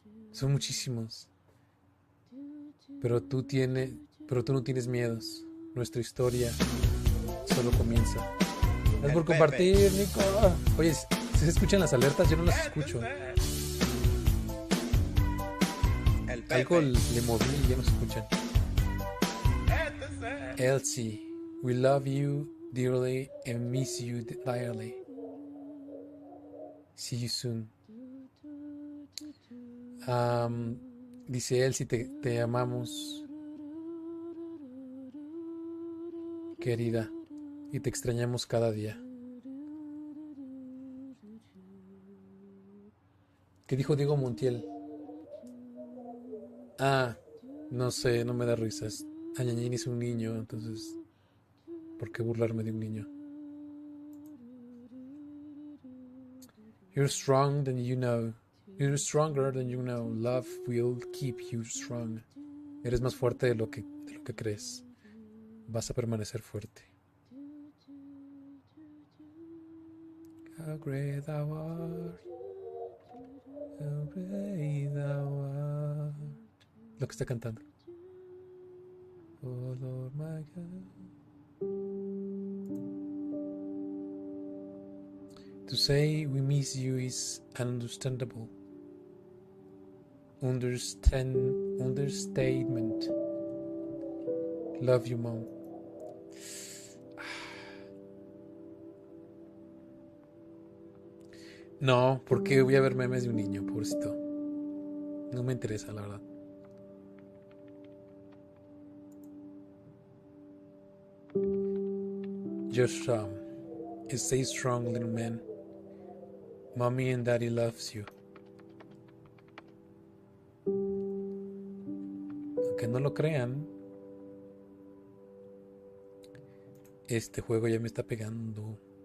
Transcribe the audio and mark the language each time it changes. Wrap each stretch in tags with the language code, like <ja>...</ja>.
<es>Son muchísimos. Pero tú no tienes miedos. Nuestra historia solo comienza. Gracias por compartir, Nico. Oye, si se escuchan las alertas, yo no las escucho. Algo le moví y ya no se escuchan.</es> <en>Elsie, we love you dearly and miss you dearly. See you soon.</en> <es>Dice Elsie, te amamos, querida, y te extrañamos cada día. ¿Qué dijo Diego Montiel? No sé, no me da risas. Añañín es un niño, entonces ¿por qué burlarme de un niño?</es> <en>You're strong than you know. You're stronger than you know. Love will keep you strong.</en> <es>Eres más fuerte de lo que crees. Vas a permanecer fuerte.</es> <en>How great thou art. How great thou art.</en> <es>Lo que está cantando.</es> <en>Oh Lord my God. To say we miss you is understandable. Understatement. Love you, mom.</en> <es>No, porque voy a ver memes de un niño, pobrecito. No me interesa, la verdad.</es> <en>Just stay strong, little man. Mommy and daddy loves you.</en> <es>Aunque no lo crean, este juego ya me está pegando.</es>